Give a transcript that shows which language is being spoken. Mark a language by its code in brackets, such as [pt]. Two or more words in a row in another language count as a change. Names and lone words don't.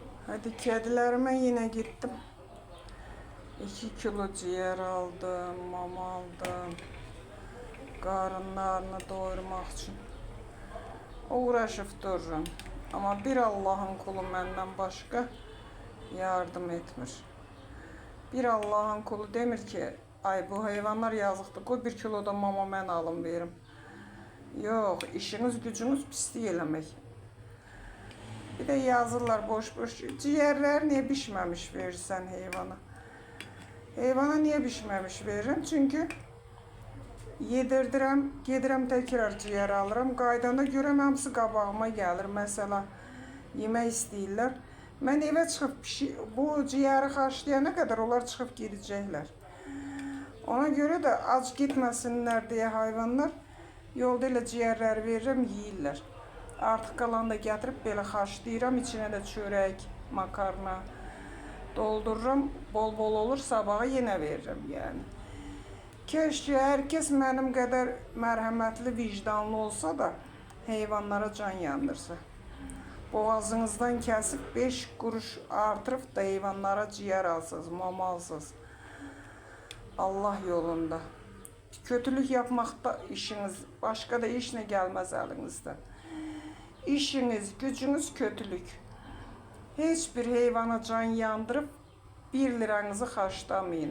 [tr] Hadi kedilerime yine gittim. 2 kilo ciğer aldım, mama aldım. Karınlarını doyurmak için. Uğraşıp dururum. Ama bir Allah'ın kulu benden başka yardım etmir. [az] Bir Allah'ın kulu demir ki, ay bu hayvanlar yazıqdır, qoy 1 kilo da mama mən alım verim. Yox, işiniz gücünüz pislik eləmək. [tr] Bir de yazırlar boş ciğerler niye pişmemiş verirsen heyvana. Heyvana niye pişmemiş veririm? Çünkü [az] yedirdirəm, gedirəm [tr] tekrar ciğer alırım. [az] Qaydanda görəm hamısı qabağıma gəlir. Mesela yemək istəyirlər. Mən evə çıxıb bu ciğeri xaşlayana kadar onlar çıxıb gedəcəklər. [tr] Ona göre de ac gitmesinler diye hayvanlar yolda [az] elə ciğerləri veririm, yeyirlər. Artıq qalan da gətirib belə xaşlayıram. [tr] İçine de çörək, makarna doldururum. Bol bol olur, sabaha yenə veririm yani. Keşke herkes [az] mənim qədər mərhəmətli, [tr] vicdanlı olsa da heyvanlara can yandırsa. Boğazınızdan kesip 5 kuruş artırıp da heyvanlara ciğer alsınız, mama alsınız. Allah yolunda. Kötülük yapmakta işiniz, başka da iş ne gelmez elinizden. İşiniz, gücünüz kötülük. Hiçbir heyvana can yandırıp 1 liranızı xaçlamayın.